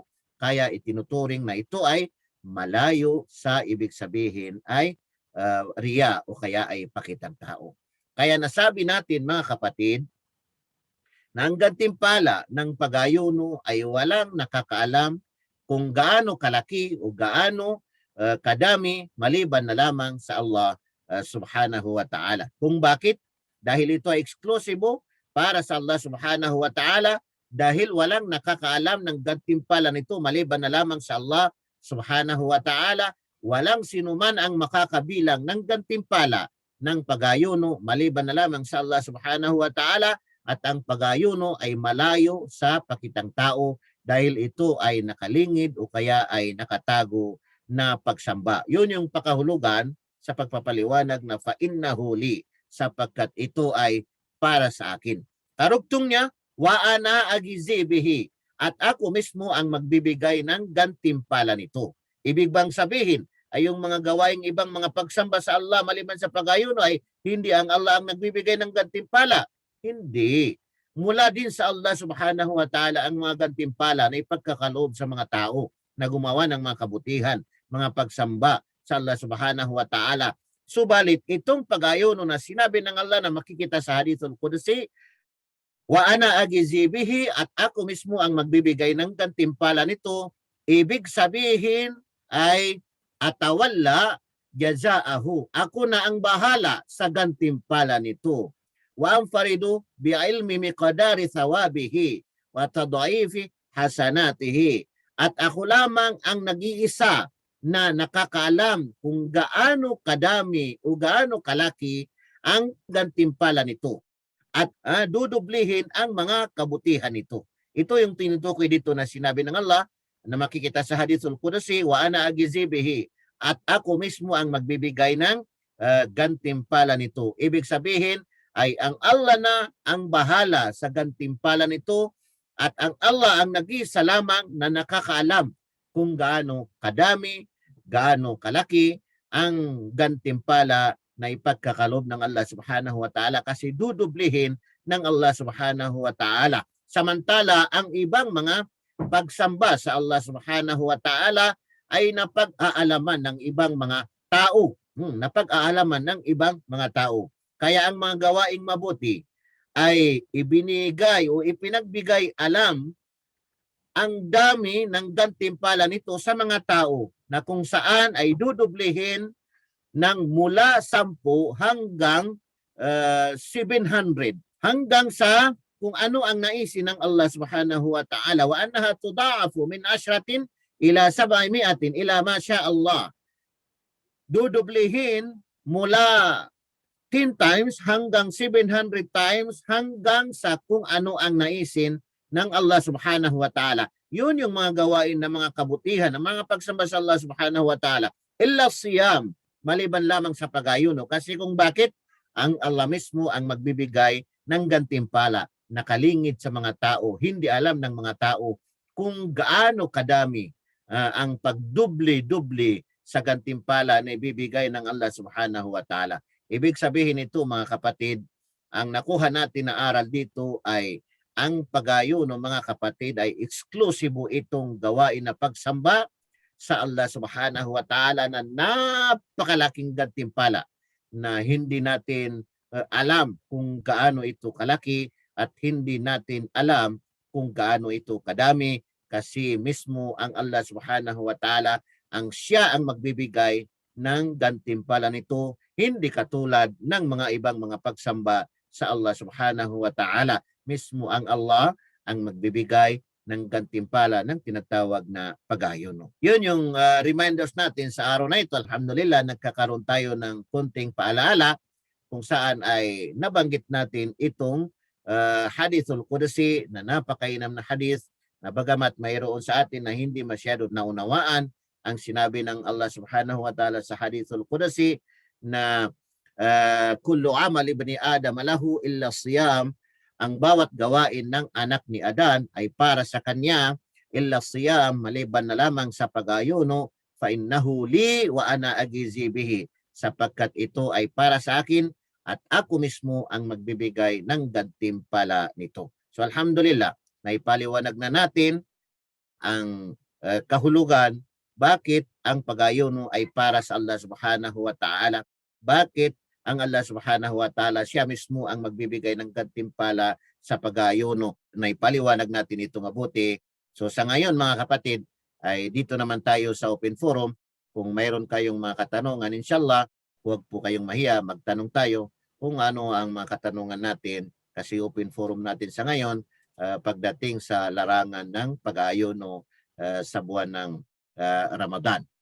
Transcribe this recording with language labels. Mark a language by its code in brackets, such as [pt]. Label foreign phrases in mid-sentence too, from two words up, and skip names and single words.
[tl] Kaya itinuturing na ito ay malayo sa ibig sabihin ay riya o kaya ay pakitang tao. Kaya nasabi natin mga kapatid na ang gantimpala ng pag-ayuno ay walang nakakaalam kung gaano kalaki o gaano kadami maliban na lamang sa [ar] الله سبحانه وتعالى. [tl] Kung bakit? Dahil ito ay eksklusibo para sa [ar] الله سبحانه وتعالى [tl] dahil walang nakakaalam ng gantimpala nito maliban na lamang sa [ar] الله سبحانه وتعالى. [tl] Walang sinuman ang makakabilang ng gantimpala ng pag-ayuno maliban na lamang sa [ar] الله سبحانه وتعالى, [tl] at ang pag-ayuno ay malayo sa pakitang tao dahil ito ay nakalingid o kaya ay nakatago na pagsamba. Yun yung pakahulugan sa pagpapaliwanag na فَإِنَّهُ لِي, sapagkat ito ay para sa akin. Karugtong niya, وَأَنَا أَجْزِي بِهِ, at ako mismo ang magbibigay ng gantimpala nito. Ibig bang sabihin ay yung mga gawaing ibang mga pagsamba sa Allah maliban sa pag-ayuno ay hindi ang Allah ang nagbibigay ng gantimpala? Hindi. Mula din sa [ar] الله سبحانه وتعالى [tl] ang mga gantimpala na ipagkakaloob sa mga tao na gumawa ng mga kabutihan, mga pagsamba sa [ar] الله سبحانه وتعالى. [tl] Subalit itong pag-ayuno na sinabi ng Allah na makikita sa Hadithul Qudsi, [ar] وأنا أجزي به, [tl] at ako mismo ang magbibigay ng gantimpala nito, ibig sabihin ay [ar] أتولى جزاءه, [tl] ako na ang bahala sa gantimpala nito. [ar] وأنفرد بعلم مقدار ثوابه وتضعيف حسناته, [tl] at ako lamang ang nag-iisa na nakakaalam kung gaano kadami o gaano kalaki ang gantimpala nito at dudublihin ang mga kabutihan nito. Ito yung tinutukoy dito na sinabi ng Allah na makikita sa Hadithul Qudsi, [ar] وأنا أجزي به, [tl] at ako mismo ang magbibigay ng gantimpala nito. Ibig sabihin ay ang Allah na ang bahala sa gantimpala nito, at ang Allah ang nag-iisa lamang na nakakaalam kung gaano kadami, gaano kalaki ang gantimpala na ipagkakalob ng [ar] الله سبحانه وتعالى, [tl] kasi dudublihin ng [ar] الله سبحانه وتعالى. [tl] Samantala, ang ibang mga pagsamba sa [ar] الله سبحانه وتعالى [tl] ay napag-aalaman ng ibang mga tao. Napag-aalaman ng ibang mga tao. Kaya ang mga gawaing mabuti ay ibinigay o ipinagbigay alam ang dami ng gantimpala nito sa mga tao na kung saan ay dudublihin ng mula 10 hanggang 700 hanggang sa kung ano ang naisin ng [ar] الله سبحانه وتعالى, وأنها تضاعف من عشرة إلى 700 إلى ما شاء الله. [tl] Dudublihin mula 10 times hanggang 700 times hanggang sa kung ano ang naisin ng [ar] الله سبحانه وتعالى. [tl] Yun yung mga gawain ng mga kabutihan, ng mga pagsamba sa [ar] الله سبحانه وتعالى. إلا الصيام, [tl] maliban lamang sa pagayuno. Kasi kung bakit? Ang Allah mismo ang magbibigay ng gantimpala, nakalingid sa mga tao. Hindi alam ng mga tao kung gaano kadami ang pagdubli-dubli sa gantimpala na ibibigay ng [ar] الله سبحانه وتعالى. [tl] Ibig sabihin nito mga kapatid, ang nakuha natin na aral dito ay ang pagayuno mga kapatid ay eksklusibo itong gawain na pagsamba sa [ar] الله سبحانه وتعالى [tl] na napakalaking gantimpala na hindi natin alam kung gaano ito kalaki at hindi natin alam kung gaano ito kadami kasi mismo ang [ar] الله سبحانه وتعالى [tl] ang siya ang magbibigay ng gantimpala nito, hindi katulad ng mga ibang mga pagsamba sa [ar] الله سبحانه وتعالى. [tl] Mismo ang Allah ang magbibigay ng gantimpala ng tinatawag na pagayuno. Yun yung reminders natin sa araw na ito. Alhamdulillah, nagkakaroon tayo ng konting paalaala kung saan ay nabanggit natin itong hadithul Qudsi na napakainam na hadith na bagamat mayroon sa atin na hindi masyado naunawaan ang sinabi ng [ar] الله سبحانه وتعالى [tl] sa hadithul Qudsi na [ar] كل عمل ابن آدم له إلا الصيام, [tl] ang bawat gawain ng anak ni Adan ay para sa kanya, [ar] إلا الصيام, [tl] maliban na lamang sa pag-ayuno, [ar] فإنه لي وأنا أجزي به, [tl] sapagkat ito ay para sa akin at ako mismo ang magbibigay ng gantimpala nito. So alhamdulillah, naipaliwanag na natin ang kahulugan bakit ang pag-ayuno ay para sa [ar] الله سبحانه وتعالى. [tl] Bakit ang [ar] الله سبحانه وتعالى [tl] siya mismo ang magbibigay ng gantimpala sa pag-ayuno. Naipaliwanag natin ito mabuti. So sa ngayon mga kapatid, ay dito naman tayo sa [en] open forum. [tl] Kung mayroon kayong mga katanungan, inshallah, huwag po kayong mahiya, magtanong tayo kung ano ang mga katanungan natin kasi [en] open forum [tl] natin sa ngayon pagdating sa larangan ng pag-ayuno sa buwan ng Ramadan.